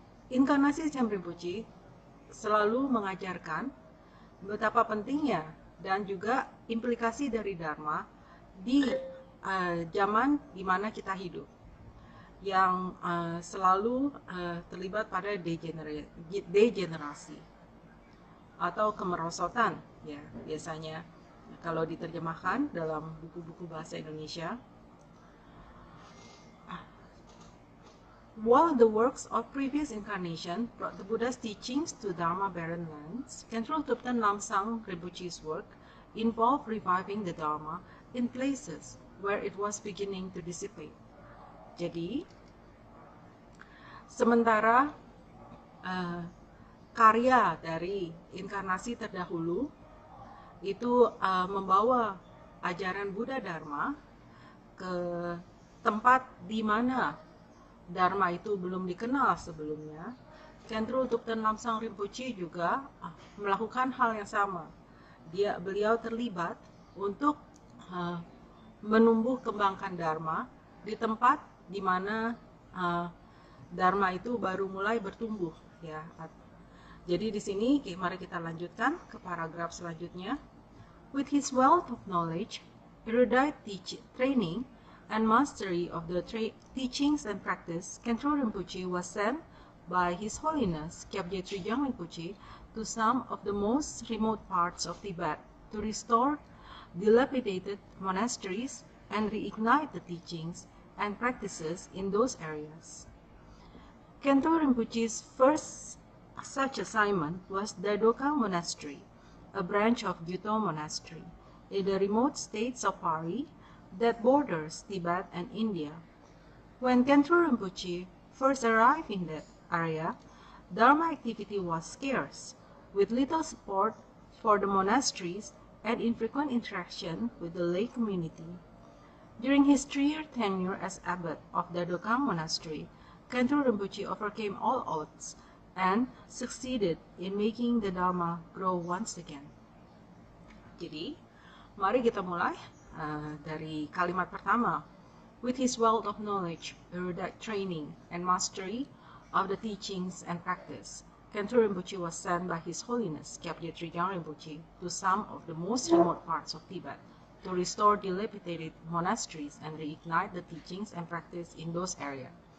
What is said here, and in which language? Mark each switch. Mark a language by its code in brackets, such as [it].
[id] Inkarnasi Sem Rinpoche selalu mengajarkan betapa pentingnya dan juga implikasi dari Dharma di zaman di mana kita hidup, yang selalu terlibat pada degenerasi atau kemerosotan, ya biasanya kalau diterjemahkan dalam buku-buku bahasa Indonesia. [en] While the works of previous incarnation brought the Buddha's teachings to Dharma-barren lands, Khentrul Thupten Lamsang Rinpoche's work involved reviving the Dharma in places where it was beginning to dissipate. [id] Jadi, sementara karya dari inkarnasi terdahulu itu membawa ajaran Buddha Dharma ke tempat di mana Dharma itu belum dikenal sebelumnya, Khentrul Thupten Lamsang Rinpoche juga melakukan hal yang sama. Beliau terlibat untuk menumbuh kembangkan Dharma di tempat di mana Dharma itu baru mulai bertumbuh, ya. Jadi di sini mari kita lanjutkan ke paragraf selanjutnya. [en] With his wealth of knowledge, erudite training, and mastery of the teachings and practice, Khentrul Rinpoche was sent by His Holiness Kyabje Trijang Rinpoche to some of the most remote parts of Tibet to restore dilapidated monasteries and reignite the teachings and practices in those areas. Khentrul Rinpoche's first such assignment was Dardokang Monastery, a branch of Gyuto Monastery, in the remote states of Pari that borders Tibet and India. When Khentrul Rinpoche first arrived in that area, Dharma activity was scarce, with little support for the monasteries and infrequent interaction with the lay community. During his 3-year tenure as abbot of Dardokang Monastery, Khentrul Rinpoche overcame all odds and succeeded in making the Dharma grow once again. [id] Jadi, mari kita mulai dari kalimat pertama. [en] With his wealth of knowledge, erudite training, and mastery of the teachings and practice, Khentrul Rinpoche was sent by His Holiness Kyabje Trijang Rinpoche to some of the most remote parts of Tibet to restore dilapidated monasteries and reignite the teachings and practice in those areas.